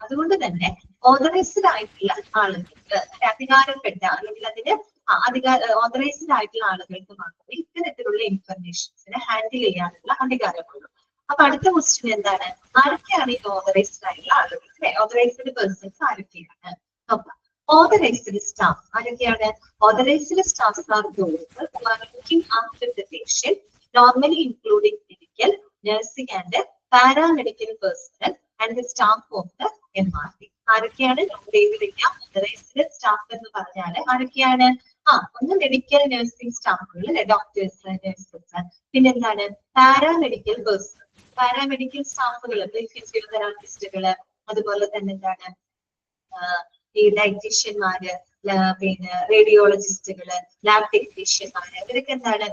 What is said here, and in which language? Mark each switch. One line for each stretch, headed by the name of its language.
Malayalam: അതുകൊണ്ട് തന്നെ ഓതറൈസ്ഡ് ആയിട്ടുള്ള ആളുകൾക്ക്, അധികാരപ്പെട്ട അല്ലെങ്കിൽ അതിന് ഓതറൈസ്ഡ് ആയിട്ടുള്ള ആളുകൾക്ക് മാത്രമേ ഇത്തരത്തിലുള്ള ഇൻഫർമേഷൻസിനെ ഹാൻഡിൽ ചെയ്യാനുള്ള അധികാരമുള്ളൂ. അപ്പൊ അടുത്ത ക്വസ്റ്റ്യൻ എന്താണ്? ആരൊക്കെയാണ് ഈ ഓതറൈസ്ഡ് ആയിട്ടുള്ള ആളുകൾ? ഓതറൈസ്ഡ് പേഴ്സൺസ് ആരൊക്കെയാണ് നോക്കാം. ഓതറൈസ്ഡ് സ്റ്റാഫ് ആരൊക്കെയാണ്?
English: Authorised staffs are those who are looking after the patient, normally including medical, nursing and paramedical personnel and the staff of the MRP.
Malayalam: ആരൊക്കെയാണ്? ഓതറൈസ്ഡ് സ്റ്റാഫ് എന്ന് പറഞ്ഞാൽ ആരൊക്കെയാണ്? ഒന്ന് മെഡിക്കൽ നഴ്സിംഗ് സ്റ്റാഫുകൾ അല്ലെ, ഡോക്ടേഴ്സ്, നഴ്സസ്, പിന്നെന്താണ്? Paramedical person, paramedical സ്റ്റാഫുകൾ, ഫിസിയോതെറാപ്പിസ്റ്റുകള്, അതുപോലെ തന്നെ എന്താണ് ഈ ഡയറ്റീഷ്യന്മാര്, പിന്നെ റേഡിയോളജിസ്റ്റുകള്, ലാബ് ടെക്നീഷ്യന്മാര്, ഇവരൊക്കെ എന്താണ്?